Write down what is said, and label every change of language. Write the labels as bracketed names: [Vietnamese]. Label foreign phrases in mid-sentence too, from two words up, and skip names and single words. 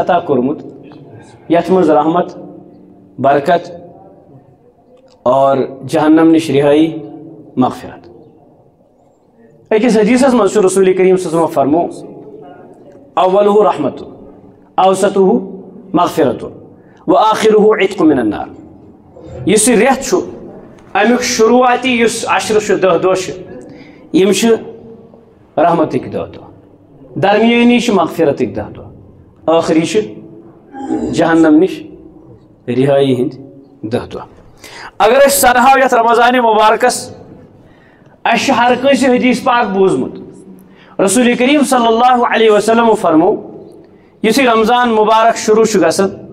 [Kashmiri] عطا کوٚرمُت یتھ منٛز رحمت برکت اور جہنم نش رہائی مغفرت أکِس حدیثس منٛز چھُ رسول کریم [Arabic] صلی اللہ علیہ وسلم [Kashmiri] فرمو [Arabic] اولہ رحمت اوسطہ مغفرت وآخرہ عتق من النار [Kashmiri] یُس یہِ رٮ۪تھ چھُ امیُک شروعاتی یُس عشرٕ چھُ 10 دۄہ چھِ یِم چھِ رحمتٕکۍ 10 دۄہ درمیانی چھِ مغفرتٕکۍ 10 دۄہ ٲخری چھِ جہنم نش رہائی ہٕنٛدۍ 10 دۄہ اگر أسۍ سرہاو یتھ رمضان مبارکس اَسہِ چھُ ہر کٲنٛسہِ حدیث پاک بوٗزمُت رسول کریم [Arabic] صلی اللہ علیہ وسلم [Kashmiri] فرمو یُتھُے رمضان مبارک شروع چھُ گژھان